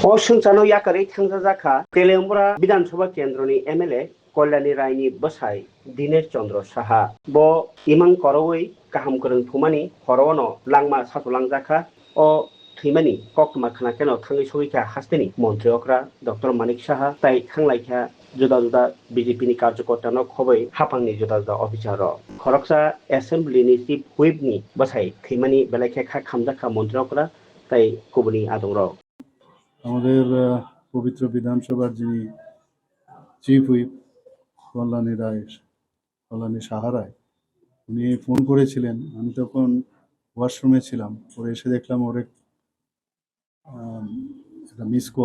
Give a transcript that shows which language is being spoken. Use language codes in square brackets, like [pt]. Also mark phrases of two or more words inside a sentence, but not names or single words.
[trp] असंचानो याकारै थांजा जाखा तेलेंबरा विधानसभा केन्द्रनि एमएलए कल्याणी रायनि बसाय दिनेश चंद्र साहा ब इमां करवै गाहाम गोरों थुमानि हरवनो लांमा साथलांजाखा अ थैमानि ककमा खानाकेनो थाङै सौयैखा हास्तेनि मन्त्रि अक्रा डक्टर मानिक साहा ताई थांलायखा जुदा जुदा बिजेपि नि कार्यकर्तानो खबै हाफांनि जुदा जुदा अफिसार खरकसा एसेम्बलिनि चिफ हुइपनि बसाय थैमानि बेलायखा खामजाखा मन्त्रि अक्रा ताई गुबुननि आदंर [bn] আমাদের পবিত্র বিধানসভার যিনি [en] chief whip [bn] কল্যাণী সাহা রায় উনি ফোন করেছিলেন। আমি তখন ওয়াশরুমে ছিলাম। পরে এসে দেখলাম ওর একটা [en] miss call.